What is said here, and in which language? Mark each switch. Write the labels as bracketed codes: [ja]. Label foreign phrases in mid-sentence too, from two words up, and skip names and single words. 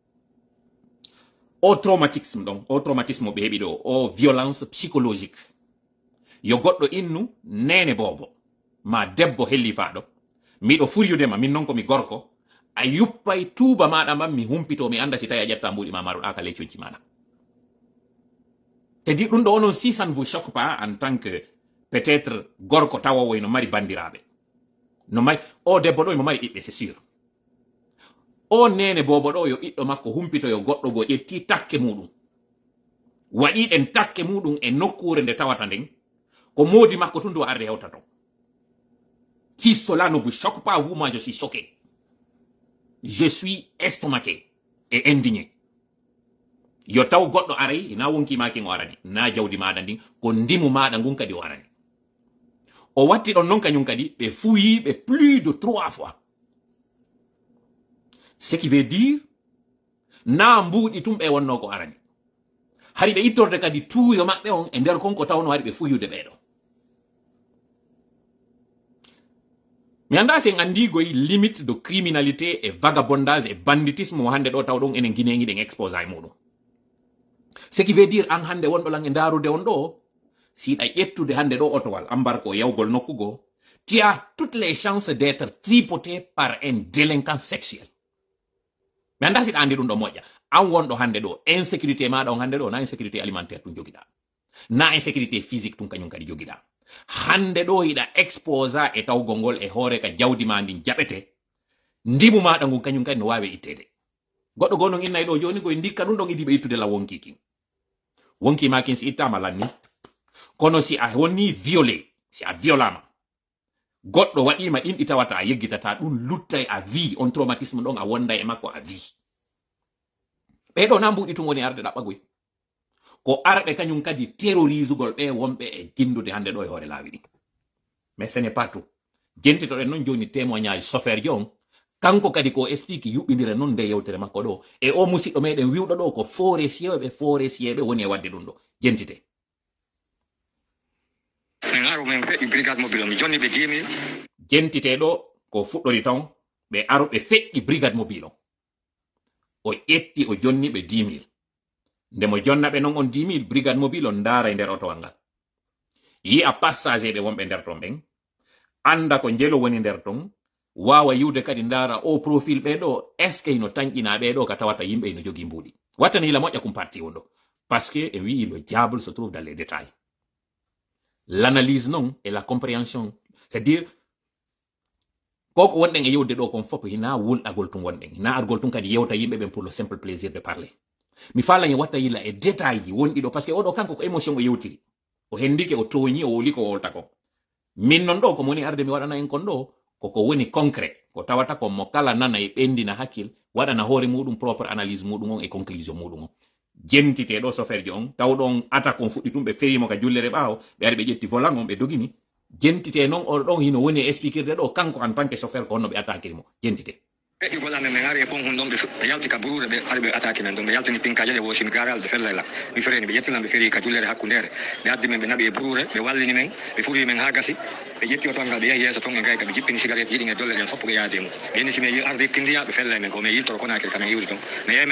[ff] o traumatisme ɓe heɓi ɗo o [fr] violence psychologique [ff] yo goɗɗo innu nene bobo ma debbo hellifaɗo miɗo furyudema min noon komi gorko a yuppay tuuba maɗa man mi humpito mi anda si tawi a ƴetta mbuɗi ma maruɗa ka ley coñci maɗa tedi ɗum ɗo onon [fr] si ça ne vous choque pas en tant que peut-être [ff] gorko tawowo no mari bandiraɓe no mari o debbo ɗo imo mari ɓiɓɓe [fr] c'est sûr [ff] o nene bobo ɗo yo ɓiɗɗo makko humpito yo goɗɗo go ƴetti takke muɗum waɗiɗen takke muɗum e nokkure nde tawata nden ko modi makko tun do arde hewta ton. [fr] Si cela ne vous choque pas, vous, moi je suis choqué. Je suis estomaqué et indigné. [ff] Yo taw goddo aray ina wonki maki ngorani na jawdi maada ndin ko ndimu maada ngun kadi warani. O watti don non kanyum kadi be fuyi be [fr] plus de 3 fois. Ce qui veut dire [ff] na mbudi tumbe wonno ko arani. Hari be ittorde kadi tuuyo mabbe on e nder konko tawno hari be fuyude beedo. Mi anda sen andi goy [fr] limite de criminalité et vagabondage et banditisme [ff] hande do tawdon enen guineengi den expose ay mudum. [fr] Ce qui veut dire [ff] an hande wonɗo lan e ndarude on ɗo siɗa ƴettude hande ɗo otowal ambarko yawgol nokkugo, [fr] tu as toutes les chances d'être tripoté par un délinquant sexuel. [ff] Mi anda siɗa andi ɗum ɗo moƴƴa an wonɗo hande ɗo insécurité maɗa on hande ɗo na [fr] insécurité alimentaire [ff] tun jogiɗa, na [fr] insécurité physique [ff] tun kañum kadi jogiɗa. Hande ɗo yiɗa exposa e tawgol ngol e hoore ka jawdi ma ndin jaɓete, ndimu maɗa ngun kañum kadi no wawi ittede. Goɗɗo go non innayi ɗo joni koye ndikka ɗum ɗon idiɓe ittude la wonki kin. Wonki ma kin si ittama lanni, kono si a woni violé, si a violama, goɗɗo waɗima ɗin ɗi tawata a yeggitata ɗum luttay a vie, on traumatisme ɗon a wonda e makko a vie. Ɓeɗo na mbuɗi tun woni arde ɗaɓɓagoy. Ko arɓe kañum kadi terrorisugol ɓe wonɓe e jindude hande ɗo e hoore laawi ɗi. [fr] Mais ce n'est pas tout. [ff] Jentitoɗen non joni témoignage chauffeur jon, kanko kadi ko explique yuɓɓindire non nde yewtere makko ɗo, e o musidɗo meɗen wiwɗo ɗo ko forestier woni e wadde ɗum ɗo. Jentite. Jentite ɗo ko fuɗɗori taw ɓe aro ɓe feƴƴi [fr] brigade mobile [ff] o ƴetti o jonni ɓe 10 000. Nde mo jonna ɓe non on 10 000 [fr] brigade mobile [ff] on ndaara e nder otowal ngal. Yi a passager ɓe wonɓe nder ton ɓen, anda ko njelo woni nder ton, wawa yiwde kadi ndaara o profil ɓe ɗo [fr] est ce que [ff] ino tañƴina ɓe ɗo ka tawata yimɓe ino jogii mbuuɗi. Wattani la moƴƴa kum parti on ɗo, [fr] parce que e wi le diable se trouve dans les détails. L'analyse non et la compréhension, c'est-à-dire [ff] koko wonɗen e yewde ɗo kon fof hina wulɗagol tun wonɗen, hina argol tun kadi yewta yimɓe ɓen [fr] pour le simple plaisir de parler. [ff] Mi faalañi watta yilla e détail ji wonɗi ɗo, [fr] parce que [ff] oɗo kanko ko émotion o yewtiri, o hendike o toñi o woli ko wolta ko. Min non ɗo ko moni arde mi waɗana en kon ɗo koko woni concret, ko tawata ko mo kala nana e ɓendina hakkil waɗana hoore muɗum [fr] propre analyse [ff] muɗum on e conclusion muɗum on. Jentite ɗo soferje on tawɗon attaque on fuɗɗi tum ɓe ferimo ka jullere ɓaawo ɓe ari ɓe ƴetti volant on ɓe dogini. Jentite non oɗo ɗon hino woni e expliquirde ɗo kanko [fr] en tant que chauffeur [ff] ko honno ɓe attaquiri mo. Jentite. Ɓe gollame men ari e pon hon ɗon ɓe yalti ka burure ɓe ari ɓe attaque men ɗon ɓe yaltini pinkaje ɗe wosimi garal ɓe fellayla mi fereni ɓe ƴettilan ɓe feri ka jullere hakkundere ɓe addi men ɓe naɓi e burure ɓe wallini men ɓe fuɗi men ha gasi ɓe ƴetti o tongal ɓe yahi yeeso ton ɓe gayka ɓe jippini cigarette yiɗi e dolle ɗen fof ɓe yaade mum ɓe yenni simi ardi kindiya ɓe fellay men ko mi yiltoro konakiri kamen iwri ton mi yehi mi